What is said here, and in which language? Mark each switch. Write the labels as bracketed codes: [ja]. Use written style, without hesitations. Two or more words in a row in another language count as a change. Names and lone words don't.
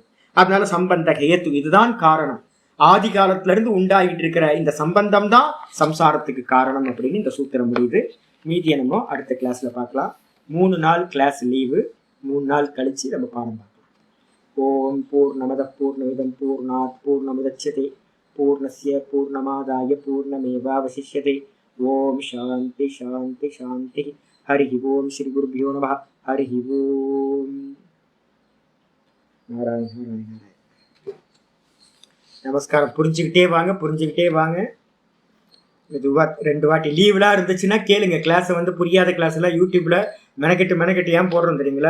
[ta] அதனால சம்பந்த ஹேத்து இதுதான் காரணம். ஆதி காலத்துல இருந்து உண்டாகிட்டு இருக்கிற இந்த சம்பந்தம் தான் சம்சாரத்துக்கு காரணம் அப்படின்னு இந்த சூத்திரம் முடியுது. மீதியை நம்ம அடுத்த கிளாஸ்ல பார்க்கலாம். 3 நாள் கிளாஸ் லீவு. 3 நாள் கழிச்சு நம்ம பாடம் பார்க்கலாம். [sa] ॐ पूर्णमदः पूर्णमिदं पूर्णात् पूर्णमुदच्यते पूर्णस्य पूर्णमादाय पूर्णमेवावशिष्यते. ॐ शान्तिः शान्तिः शान्तिः। हरिः ॐ श्री गुरुभ्यो नमः. हरिः ॐ। नारायण नारायण. [ta] நமஸ்காரம். புரிஞ்சுக்கிட்டே வாங்க. மெதுவா 2 வாட்டி லீவ்லாம் இருந்துச்சுன்னா கேளுங்க. கிளாஸை வந்து புரியாத கிளாஸ் எல்லாம் யூடியூப்ல மெனக்கெட்டு ஏன் போடுறோம் தெரியுங்களா?